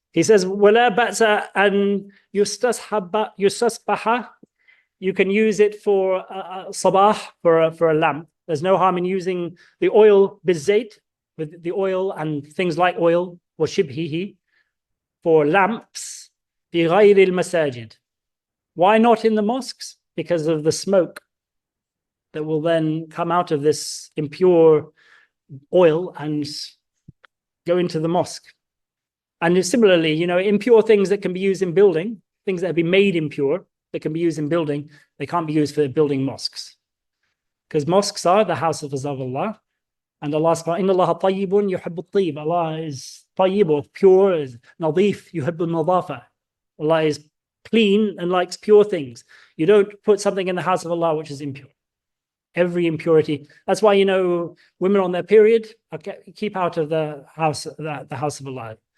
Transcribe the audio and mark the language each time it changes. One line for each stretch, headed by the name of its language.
English: He says,
Arabic: وَلَا بَأْسَ أَنْ يُسْتَصْبَحَ.
English: You can use it for sabah, for a lamp. There's no harm in using the oil bizayt, with the oil and things like oil,
Arabic: وَشِبْهِهِ,
English: for lamps,
Arabic: في غير المساجد.
English: Why not in the mosques? Because of the smoke that will then come out of this impure oil and go into the mosque. And similarly, you know, impure things that can be used in building, things that have been made impure, that can be used in building, they can't be used for building mosques. Because mosques are the house of Allah. And Allah says,
Arabic: إِنَّ اللَّهَ طَيِّبٌ يُحِبُّ الطِّيبَ.
English: Allah is tayyib, or pure, is nadif,
Arabic: يُحِبُّ النَّظَافَةَ.
English: Allah is clean and likes pure things. You don't put something in the house of Allah which is impure. Every impurity. That's why, you know, women on their period, keep out of the house of Allah.